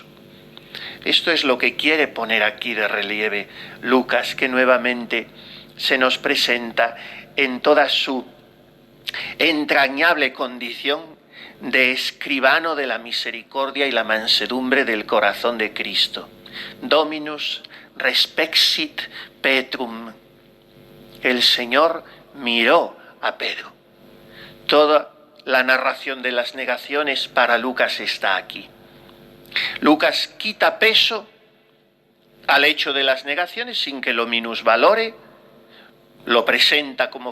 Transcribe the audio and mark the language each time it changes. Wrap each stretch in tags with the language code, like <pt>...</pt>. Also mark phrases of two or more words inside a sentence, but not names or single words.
<es>Esto es lo que quiere poner aquí de relieve Lucas, que nuevamente se nos presenta en toda su entrañable condición de escribano de la misericordia y la mansedumbre del corazón de Cristo.</es> <la>Dominus respexit Petrum.</la> <es>El Señor miró a Pedro. Toda la narración de las negaciones para Lucas está aquí. Lucas quita peso al hecho de las negaciones sin que lo minusvalore, lo presenta como</es>